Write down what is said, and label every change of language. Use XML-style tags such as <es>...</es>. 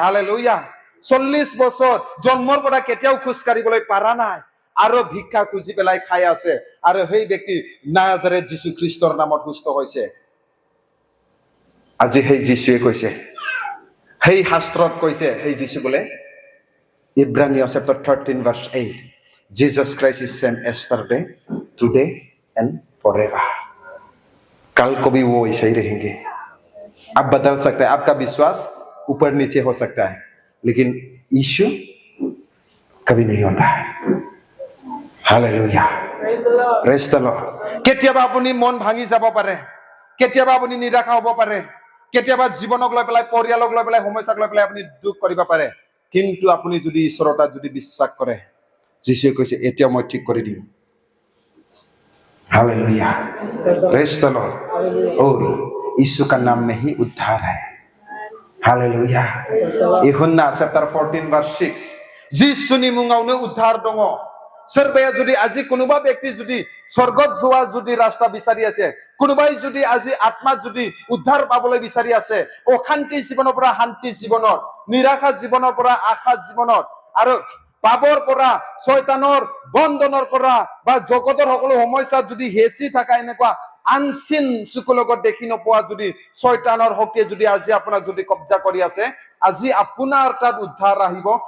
<as>Hallelujah, 40 বছৰ জন্মৰ পৰা কেতিয়াও খোজ কাঢ়িবলৈ পাৰা নাই আৰু ভিক্ষা খুজি পেলাই খাই আছে, আৰু সেই ব্যক্তি নাজাৰেত যীশু খ্ৰীষ্টৰ নামত সুস্থ হৈছে। আজি সেই যীশুৱে কৈছে, সেই শাস্ত্ৰত কৈছে, সেই যীশু বোলে ইব্ৰানিয়া chapter 13 verse 8,</as> <en>Jesus Christ is same yesterday, today and forever।</en> <hi>कल को भी वो ऐसे ही रहेंगे। आप बदल सकते हैं, आपका विश्वास ऊपर नीचे हो सकता है, लेकिन यीशु कभी नहीं होता है। Hallelujah, praise the Lord.</hi> <as>केতিয়াবা আপুনি মন ভাঙি যাব পাৰে, কেতিয়াবা আপুনি নিৰাশা হ'ব পাৰে, কেতিয়াবা জীৱনক লৈ পেলাই, পৰিয়ালক লৈ পেলাই, সমস্যাক লৈ পেলাই আপুনি দুখ কৰিব পাৰে, কিন্তু আপুনি যদি ঈশ্বৰৰ তাত যদি বিশ্বাস কৰে, যীশুৱে কৈছে এতিয়া মই ঠিক কৰি দিম।</as> <hi>Hallelujah, praise the Lord. और यीशु का नाम में ही उद्धार है। हालेलुया, यूहन्ना चैप्टर 14 वर्स 6,</hi> <brx>যিশুनि मुङावनो उद्धार दङ। सोरबाया जुदि</brx> <as>আজি কোনোবা ব্যক্তি যদি স্বৰ্গত যোৱা যদি ৰাস্তা বিচাৰি আছে, কোনোবাই যদি আজি আত্মা যদি উদ্ধাৰ পাবলৈ বিচাৰি আছে, অশান্তি জীৱনৰ পৰা শান্তি জীৱনত, নিৰাশা জীৱনৰ পৰা আশা জীৱনত, আৰু পাপৰ পৰা, শয়তানৰ বন্ধনৰ পৰা বা জগতৰ সকলো সমস্যা যদি হেঁচি থকা এনেকুৱা আনচিন চকুৰ লগত দেখি নোপোৱা যদি শয়তানৰ শক্তিয়ে যদি আজি আপোনাক যদি কব্জা কৰি আছে, আজি আপোনাৰ তাত উদ্ধাৰ আহিব।</as>